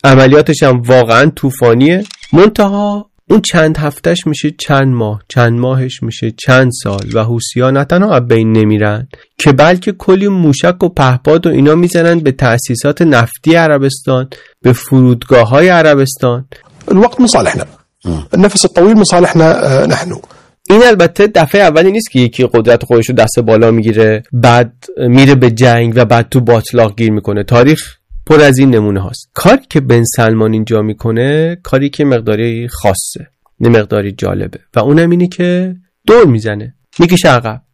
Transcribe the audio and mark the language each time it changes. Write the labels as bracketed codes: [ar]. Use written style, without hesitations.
[fa] عملیاتش هم واقعا طوفانیه، منتها اون چند هفتهش میشه چند ماه، چند ماهش میشه چند سال و حوثی‌ها نه تنها از بین نمیرن که بلکه کلی موشک و پهپاد و اینا میزنن به تأسیسات نفتی عربستان، به فرودگاه‌های عربستان. [ar] الوقت مصالحنا، النفس الطويل مصالحنا نحن. [fa] این البته دفعه اولی نیست که یکی قدرت خودش رو دست بالا میگیره، بعد میره به جنگ و بعد تو باتلاق گیر میکنه. تاریخ پر از این نمونه هاست. کاری که بن سلمان اینجا میکنه کاری که مقداری خاصه، نه مقداری جالبه، و اونم اینه که دور میزنه، میکشه عقب.